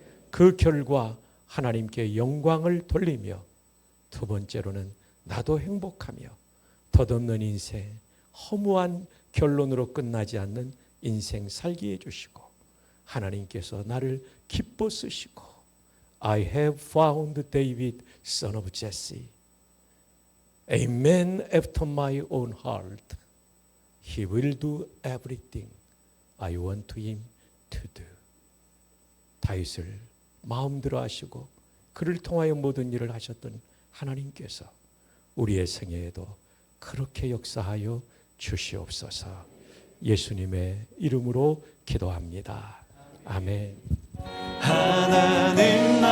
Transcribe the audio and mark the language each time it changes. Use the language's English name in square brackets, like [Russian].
[Korean] 그 결과 하나님께 영광을 돌리며 두 번째로는 나도 행복하며 덧없는 인생, 허무한 결론으로 끝나지 않는 인생 살게 해주시고 하나님께서 나를 기뻐 쓰시고 [English] I have found David, son of Jesse, a man after my own heart. He will do everything I want him to do. [Korean] 다윗을 마음대로 하시고 그를 통하여 모든 일을 하셨던 하나님께서 우리의 생애에도 그렇게 역사하여 주시옵소서. 예수님의 이름으로 기도합니다. 아멘. 하나님